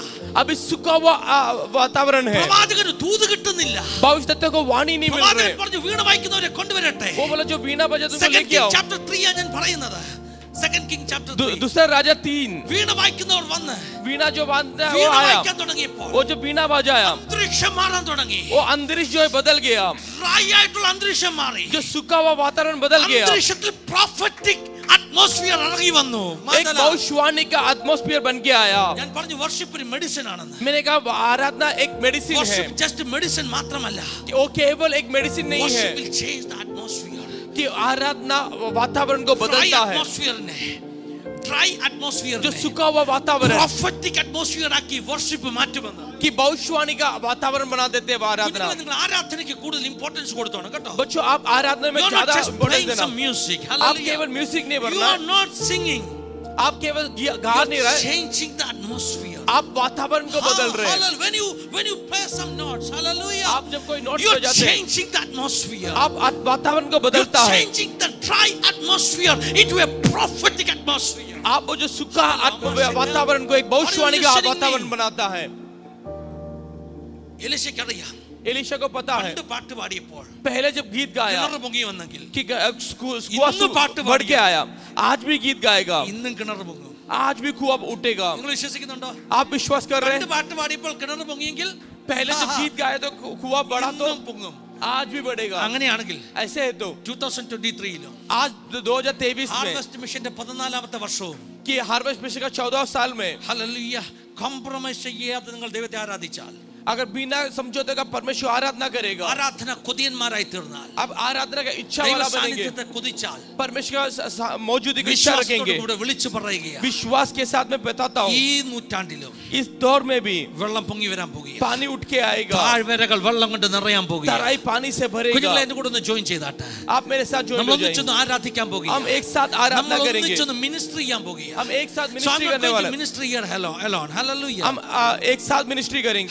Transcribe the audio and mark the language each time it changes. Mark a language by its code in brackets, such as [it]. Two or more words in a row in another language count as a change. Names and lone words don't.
[hi] अभी सूखा हुआ वातावरण है, [ml] പ്രവാചകന് ദൂത് കിട്ടുന്നില്ല. [hi] भविष्यता को वाणी नहीं मिल रहे। [ml] പ്രവാചകൻ പറഞ്ഞു വീണ വായിക്കുന്നവരെ കൊണ്ടുവരട്ടെ. [hi] वो बोला जो वीणा बजा तुमको Second लेके King आओ। [ml] chapter 3 ആണ് ഞാൻ പറയുന്നത്. [en] Second King chapter 3. [hi] दूसरा राजा 3, [ml] വീണ വായിക്കുന്നവർ വന്ന് [hi] वीणा जो बांधता है वो [ml] വീണ [hi] आया, [ml] വായിക്കാൻ തുടങ്ങിയപ്പോൾ [hi] वो जो वीणा बजाया, [ml] അന്തരീക്ഷം മാറാൻ തുടങ്ങി. [hi] वो अंतरिक्ष जो है बदल गया, [ml] ഡ്രൈ ആയിട്ടുള്ള അന്തരീക്ഷം മാറി. [hi] जो सूखा हुआ वातावरण बदल गया, [ml] അന്തരീക്ഷത്തിൽ [en] prophetic atmosphere [ml] ഇറങ്ങി വന്നു. [hi] एक भविष्यवाणी का एटमॉस्फेयर बन के आया। [ml] ഞാൻ പറഞ്ഞു വർഷിപ്പ് ഒരു മെഡിസിൻ ആണെന്ന്. [hi] मैंने कहा आराधना एक मेडिसिन है, [en] worship just medicine [ml] മാത്രമല്ല. [hi] कि वो केवल एक मेडिसिन नहीं है, [en] Worship will change the atmosphere. [hi] कि आराधना वातावरण को [en] Dry बदलता है। atmosphere ने dry atmosphere [hi] जो ने सूखा हुआ वातावरण [en] prophetic atmosphere [ml] ആക്കി വർഷിപ്പ് മാറ്റുമെന്ന്. [hi] कि भविष्यवाणी का वातावरण बना देते हैं आराधना। [ml] കുഞ്ഞുങ്ങളെ നിങ്ങൾ ആരാധനയ്ക്ക് കൂടുതൽ ഇമ്പോർട്ടൻസ് കൊടുത്തോണം കേട്ടോ. [hi] बच्चों आप आराधना में [en] You are not [hi] ज्यादा [en] just [hi] इम्पोर्टेंस [en] playing [hi] देना। [en] some music. [hi] आप [en] Hallelujah. [hi] केवल म्यूजिक नहीं [en] You [hi] बनना, [en] are not singing. [hi] आप केवल गा नहीं रहे, [en] Changing the atmosphere. [hi] आप वातावरण को बदल रहे हैं। [en] Hallelujah. When you play some notes, hallelujah. [hi] आप जब कोई नोट [en] You are [hi] बजाते हैं, [en] changing the atmosphere. [hi] आप वातावरण को [en] You [hi] बदलता [en] are [hi] है। [en] changing the dry atmosphere into a prophetic atmosphere. [hi] आप वो जो सूखा वातावरण को एक भविष्यवाणी का वातावरण बनाता है। [ml] എലീശയ്ക്കറിയാം [hi] एलीशा को पता है, [ml] പണ്ട് പാട്ട് പാടിയപ്പോൾ [hi] पहले जब गीत गाया [ml] കിണർ പൊങ്ങി വന്നെങ്കിൽ [hi] कि [ml] ഇന്ന് പാട്ട് [hi] बढ़ के आया, आज भी गीत गाएगा, [ml] ഇന്നും കിണർ പൊങ്ങും. [hi] आज भी कुआं उठेगा। [ml] നിങ്ങൾ വിശ്വസിക്കുന്നുണ്ടോ? [hi] आप विश्वास कर रहे [ml] പണ്ട് [hi] हैं? [ml] പാട്ട് പാടിയപ്പോൾ കിണർ പൊങ്ങിയെങ്കിൽ [hi] पहले जब गीत गाए तो कुआं बढ़ा तो [ml] ഇന്നും പൊങ്ങും. [hi] आज भी बढ़ेगा। [ml] അങ്ങനെയാണെങ്കിൽ [hi] ऐसे है तो [ml] 2023 [hi] आज 2023 में [ml] ഹാർവെസ്റ്റ് മിഷന്റെ 14ാമത്തെ വർഷവും [hi] कि हार्वेस्ट मिशन का 14 साल में [ml] ഹല്ലേലൂയ കോംപ്രമൈസ് ചെയ്യാതെ നിങ്ങൾ ദൈവത്തെ ആരാധിച്ചാൽ, [hi] अगर बिना समझौते का परमेश्वर आराधना करेगा, [ml] ആരാധന കൊതിയന്മാരായി തീർന്നാൽ, [hi] अब आराधना का इच्छा [ml] ദൈവ [hi] वाला बनेंगे, [ml] സാന്നിധ്യത്തെ കൊതിച്ചാൽ, [hi] परमेश्वर का मौजूदगी की इच्छा रखेंगे। [ml] വിശ്വാസത്തോടെ വിളിച്ചു പറയുകയാണ്, [hi] विश्वास के साथ में बताता हूँ, [ml] ഈ നൂറ്റാണ്ടിലും [hi] इस दौर में भी [ml] വെള്ളം പൊങ്ങി വരാൻ പോകുകയാണ്. [hi] पानी उठ के आएगा, [ml] താഴ്വരകൾ വെള്ളം കൊണ്ട് നിറയാൻ പോകുകയാണ്. [hi] तराई पानी से भरेगा। [ml] കുഞ്ഞുങ്ങളെ എന്നെ കൂടെ ഒന്ന് ജോയിൻ ചെയ്താട്ടെ. [hi] आप मेरे साथ [ml] നമ്മൾ [hi] ज्वाइन हो [ml] ഒന്നിച്ചൊന്ന് [hi] जाएंगे, [ml] ആരാധിക്കാൻ [hi] हम [ml] പോകുകയാണ്. [hi] एक साथ आराधना [ml] നമ്മൾ [hi] करेंगे, [ml] ഒന്നിച്ചൊന്ന് മിനിസ്ട്രി ചെയ്യാൻ പോകുകയാണ്. [hi] हम एक साथ [en] So I'm [hi] मिनिस्ट्री [en] not [hi] करने [en] going [hi] वाले [en] to [hi] हैं। [en] ministry here alone. Hallelujah. [hi] हम एक साथ मिनिस्ट्री करेंगे,